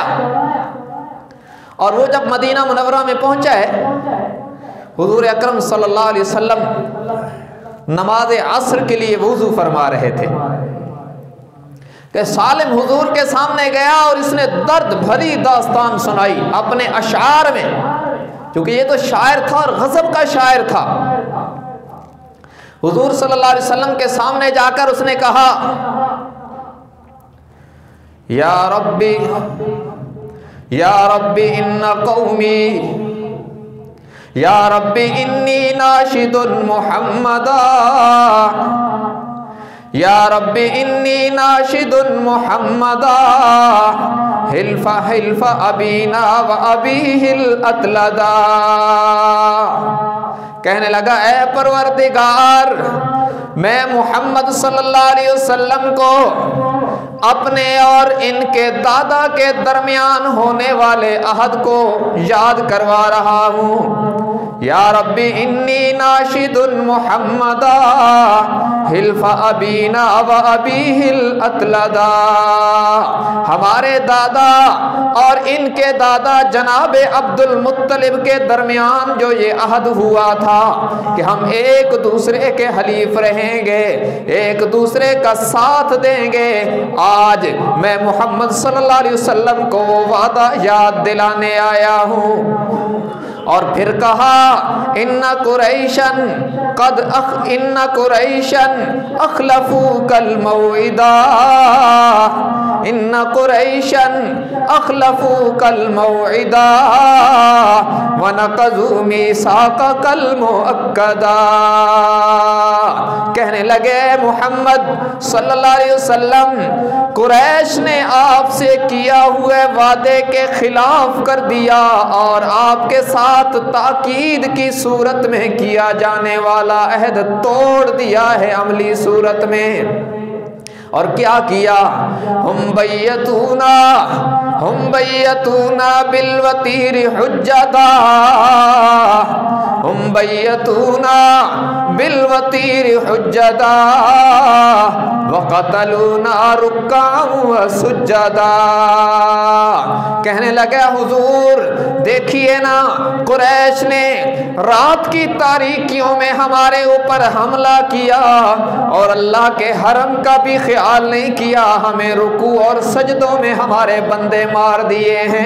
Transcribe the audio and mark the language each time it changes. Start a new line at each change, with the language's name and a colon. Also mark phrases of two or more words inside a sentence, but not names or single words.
Urdu: اور وہ جب مدینہ منورہ میں پہنچا ہے، حضور اکرم
Arabic: صلى الله عليه وسلم
Urdu: نماز عصر کے لیے وضو فرما رہے تھے کہ سالم حضور کے سامنے گیا اور اس نے درد بھری داستان سنائی اپنے اشعار میں، کیونکہ یہ تو شاعر تھا اور غضب کا شاعر تھا.
Arabic: حضور صلى الله عليه وسلم
Urdu: کے سامنے جا کر اس نے کہا,
Arabic: يا ربي إن قومي، يا ربي إني ناشد محمدا، يا ربي إني ناشد محمدا، حلف حلف أبينا وأبيه الأتلدا.
Urdu: کہنے لگا، اے پروردگار، میں محمد
Arabic: صلى الله عليه وسلم
Urdu: کو اپنے اور ان کے دادا کے درمیان ہونے والے عہد کو یاد کروا رہا ہوں.
Arabic: يا ربي إني ناشد محمدا، حلف أبينا وأبيه الأتلدا.
Urdu: ہمارے دادا اور ان کے دادا جناب عبدالمطلب کے درمیان جو یہ عہد ہوا تھا کہ ہم ایک دوسرے کے حلیف رہیں گے، ایک دوسرے کا ساتھ دیں گے، آج میں محمد
Arabic: صلى الله عليه وسلم
Urdu: کو وہ وعدہ یاد دلانے آیا ہوں. اور پھر کہا,
Arabic: إن قريشا أخلفوك الموعدا، إن قريشا أخلفوك الموعدا ونقضوا ميثاقك المؤكدا.
Urdu: کہنے لگے, محمد
Arabic: صلى الله عليه وسلم,
Urdu: قریش نے آپ سے کیے ہوئے وعدے کے خلاف کر دیا اور آپ کے ساتھ تاکید کی صورت میں کیا جانے والا عہد توڑ دیا ہے عملی صورت میں. اور کیا کیا,
Arabic: هم بيتونا بالوتير هجدا، هم بيتونا بالوتير هجدا وقتلونا ركعا وسجدا.
Urdu: کہنے لگا، حضور دیکھیے نا، قریش نے رات کی تاریکیوں میں ہمارے اوپر حملہ کیا اور اللہ کے حرم کا بھی خیال نہیں کیا، ہمیں رکوع اور سجدوں میں ہمارے بندے مار دیے ہیں.